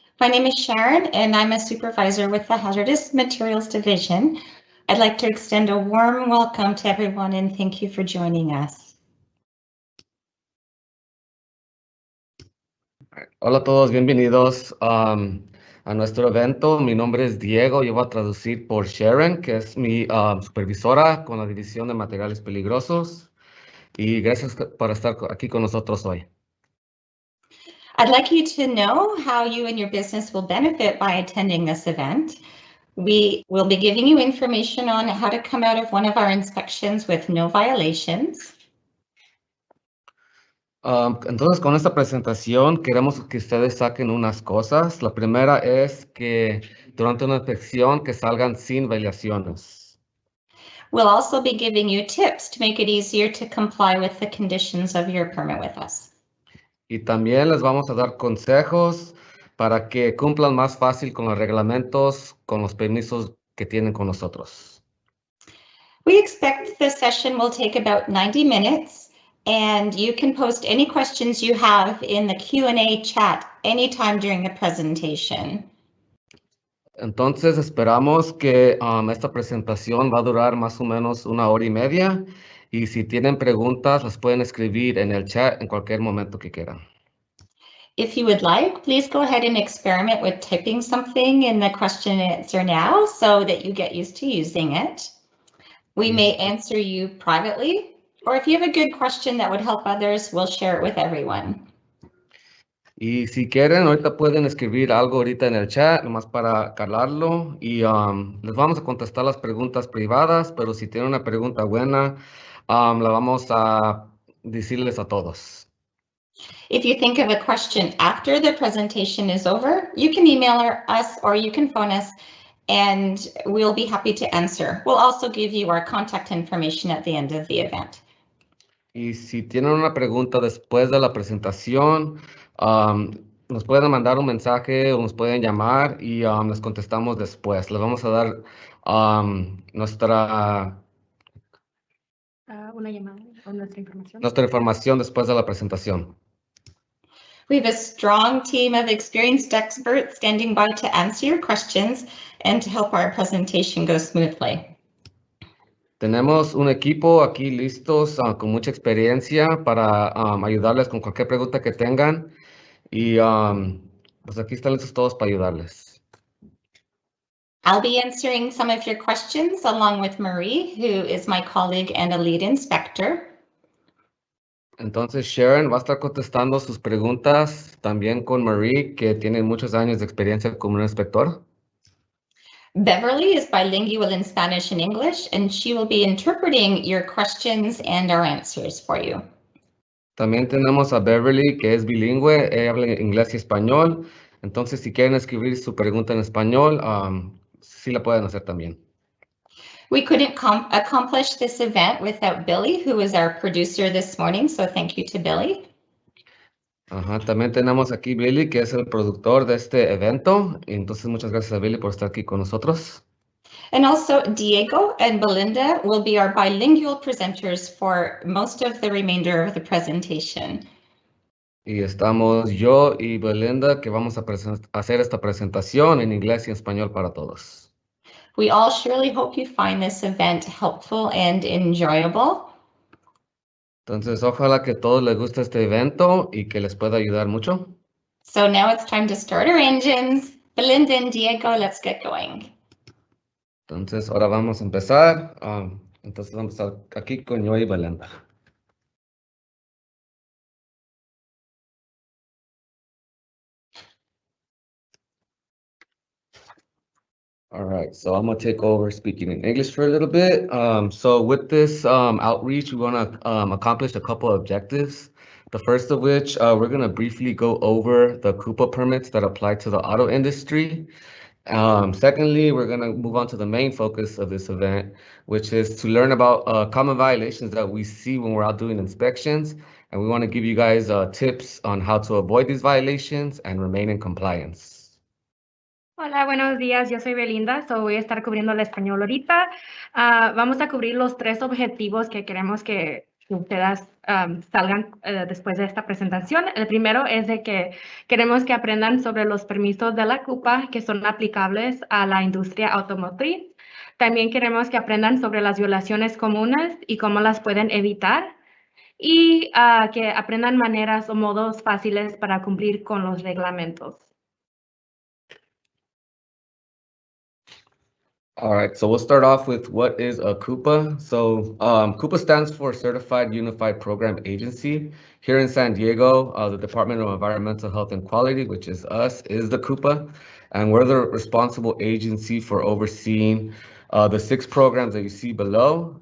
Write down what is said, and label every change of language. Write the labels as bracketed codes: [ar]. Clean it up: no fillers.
[en] My name is Sharon, and I'm a supervisor with the Hazardous Materials Division. I'd like to extend a warm welcome to everyone and thank you for joining us. [es] Hola a todos, bienvenidos a nuestro evento. Mi nombre es Diego, yo voy a traducir por Sharon, que es mi supervisora con la División de Materiales Peligrosos. Y gracias por estar aquí con nosotros hoy. [en] I'd like you to know how you and your business will benefit by attending this event. We will be giving you information on how to come out of one of our inspections with no violations. [es] Entonces, con esta presentación queremos que ustedes saquen unas cosas. La primera es que durante una inspección que salgan sin violaciones. [en] We'll also be giving you tips to make it easier to comply with the conditions of your permit with us. [es] Y también les vamos a dar consejos para que cumplan más fácil con los reglamentos, con los permisos que tienen con nosotros. [en] We expect the session will take about 90 minutes, and you can post any questions you have in the Q&A chat anytime during the presentation. [es] Entonces esperamos que esta presentación va a durar más o menos 1 hora y media. Y si tienen preguntas, las pueden escribir en el chat en cualquier momento que quieran. [en] If you would like, please go ahead and experiment with typing something in the question and answer now so that you get used to using it. We may answer you privately, or if you have a good question that would help others, we'll share it with everyone. [es] Y si quieren, ahorita pueden escribir algo ahorita en el chat, nomás para calarlo. Y les vamos a contestar las preguntas privadas, pero si tienen una pregunta buena, la vamos a decirles a todos. [en] If you think of a question after the presentation is over, you can email us or you can phone us and we'll be happy to answer. We'll also give you our contact information at the end of the event. [es] Y si tienen una pregunta después de la presentación, nos pueden mandar un mensaje o nos pueden llamar y les contestamos después. Les vamos a dar Una llamada o nuestra información. Nuestra información después de la presentación. [en] We have a strong team of experienced experts standing by to answer your questions and to help our presentation go smoothly. [es] Tenemos un equipo aquí listos con mucha experiencia para ayudarles con cualquier pregunta que tengan. Y pues aquí están listos todos para ayudarles. [en] I'll be answering some of your questions along with Marie, who is my colleague and a lead inspector. [es] Entonces Sharon va a estar contestando sus preguntas también con Marie, que tiene muchos años de experiencia como un inspector. [en] Beverly is bilingual in Spanish and English, and she will be interpreting your questions and our answers for you. [es] También tenemos a Beverly, que es bilingüe, ella habla inglés y español. Entonces, si quieren escribir su pregunta en español, sí la pueden hacer también. [en] We couldn't accomplish this event without Billy, who is our producer this morning, so thank you to Billy. [es] También tenemos aquí Billy, que es el productor de este evento. Entonces, muchas gracias a Billy por estar aquí con nosotros. [en] And also Diego and Belinda will be our bilingual presenters for most of the remainder of the presentation. [es] Y estamos yo y Belinda, que vamos a hacer esta presentación en inglés y español para todos. [en] We all surely hope you find this event helpful and enjoyable. [es] Entonces, ojalá que a todos les guste este evento y que les pueda ayudar mucho. [en] So now it's time to start our engines. Belinda and Diego, let's get going. [es] Entonces, ahora vamos a empezar. Entonces, vamos a estar aquí con yo y Belinda. [en] All right, so I'm gonna take over speaking in English for a little bit. So with this outreach, we wanna accomplish a couple of objectives. The first of which, we're gonna briefly go over the COOPA permits that apply to the auto industry. Secondly, we're gonna move on to the main focus of this event, which is to learn about common violations that we see when we're out doing inspections. And we wanna give you guys tips on how to avoid these violations and remain in compliance. [es] Hola, buenos días. Yo soy Belinda, voy a estar cubriendo el español ahorita. Vamos a cubrir los 3 objetivos que queremos que que ustedes salgan después de esta presentación. El primero es de que queremos que aprendan sobre los permisos de la COOPA que son aplicables a la industria automotriz. También queremos que aprendan sobre las violaciones comunes y cómo las pueden evitar. Y que aprendan maneras o modos fáciles para cumplir con los reglamentos. [en] All right, so we'll start off with what is a COOPA. So COOPA stands for Certified Unified Program Agency. Here in San Diego, the Department of Environmental Health and Quality, which is us, is the COOPA. And we're the responsible agency for overseeing the 6 programs that you see below.